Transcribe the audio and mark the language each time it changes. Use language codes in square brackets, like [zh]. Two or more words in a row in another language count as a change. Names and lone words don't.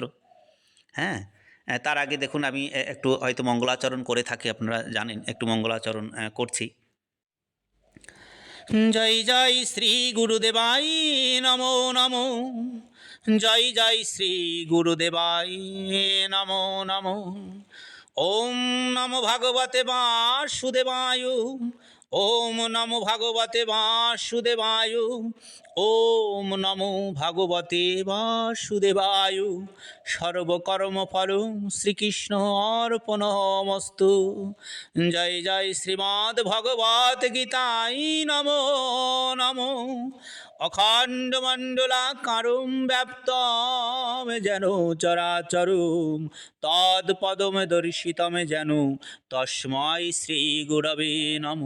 [bn] হ্যাঁ, তার আগে দেখুন আমি একটু হয়তো মঙ্গলাচরণ করে থাকি, আপনারা জানেন, একটু মঙ্গলাচরণ করছি। জয় জয় শ্রী গুরুদেবাই নমো নমো। জয় জয় শ্রী গুরুদেবাই নমো নমো। [sa] ওম নমো ভগবতে বাসুদেবায়। ওম নমো ভগবতে বাসুদেবায়। ওম নমো ভগবতে বাসুদেবায়। সর্বকর্মফল শ্রীকৃষ্ণ অর্পণমস্তু। [bn] জয় জয় শ্রীমদ্ ভগবত গীতাই নমো নমো। [sa] অখণ্ড মণ্ডলাকারুম ব্যাপ্তম যেন চরাচরুম তৎপদম দর্শিতম যেন তস্মৈ শ্রী গুরবে নমো।